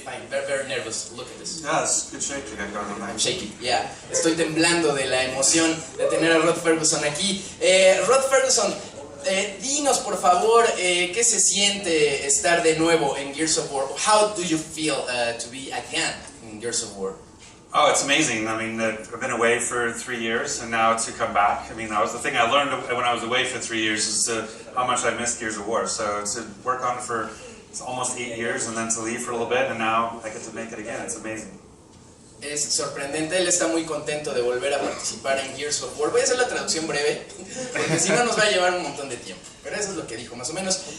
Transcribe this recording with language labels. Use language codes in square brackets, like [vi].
[en] Good shape you got going on. I'm shaky, yeah. [es] Estoy temblando de la emoción de tener a Rod Ferguson aquí. Rod Ferguson, dinos por favor, ¿qué se siente estar de nuevo en Gears of War? [en] How do you feel to be again in Gears of War? Oh, it's amazing. I mean, I've been away for 3 years, and now to come back. I mean, that was the thing I learned when I was away for 3 years, is how much I missed Gears of War. So to work on it for almost 8 years, and then to leave for a little bit, and now I get to make it again. It's amazing. [es] Es sorprendente, él está muy contento de volver a participar en Gears of War. Voy a hacer la traducción breve, porque si no nos va a llevar un montón de tiempo. Pero eso es lo que dijo, más o menos.